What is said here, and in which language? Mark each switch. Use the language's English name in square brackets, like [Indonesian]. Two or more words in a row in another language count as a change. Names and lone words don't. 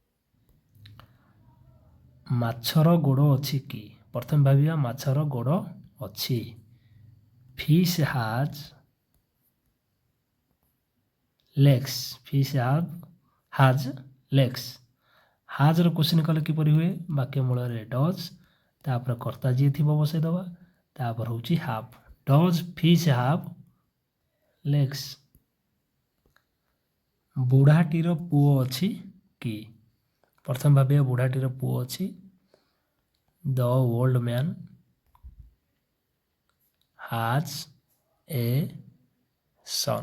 [Odia] ମାଛର ଗୋଡ଼ ଅଛି କି? ପ୍ରଥମ ଭାବିଆ ମାଛର ଗୋଡ଼ ଅଛି। [English] fish has legs. fish has legs. [Odia] ହାଜ୍ର କ୍ୱେଶ୍ଚିନ୍ କଲେ କିପରି ହୁଏ? ବାକ୍ୟ ମୂଳରେ ଡଜ୍, ତାପରେ କର୍ତ୍ତା ଯିଏ ଥିବ ବସେଇଦେବା, ତାପରେ ହେଉଛି ହାଭ୍। [English] Does fish have legs? [Odia] ବୁଢ଼ାଟିର ପୁଅ ଅଛି କି? ପ୍ରଥମେ ଭାବିବା ବୁଢ଼ାଟିର ପୁଅ ଅଛି। [English] the old man has a son.